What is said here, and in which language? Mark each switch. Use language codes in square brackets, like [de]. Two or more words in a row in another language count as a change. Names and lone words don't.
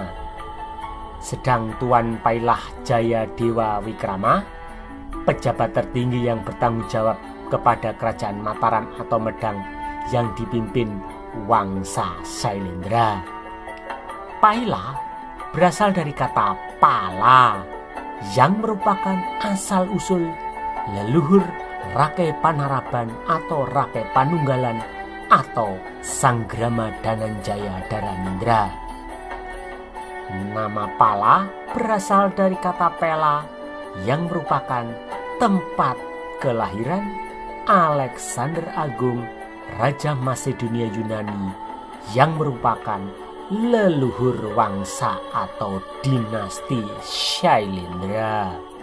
[id] Sedang Tuan Pailah Jaya Dewa Wikrama, pejabat tertinggi yang bertanggung jawab kepada kerajaan Mataram atau Medang yang dipimpin Wangsa Shailendra. Pailah berasal dari kata pala yang merupakan asal-usul leluhur Rakai Panaraban atau Rakai Panunggalan atau Sanggrama Dananjaya Dharanindra. Nama Pala berasal dari kata Pela yang merupakan tempat kelahiran Alexander Agung, Raja Masedonia Yunani yang merupakan leluhur wangsa atau dinasti Shailendra.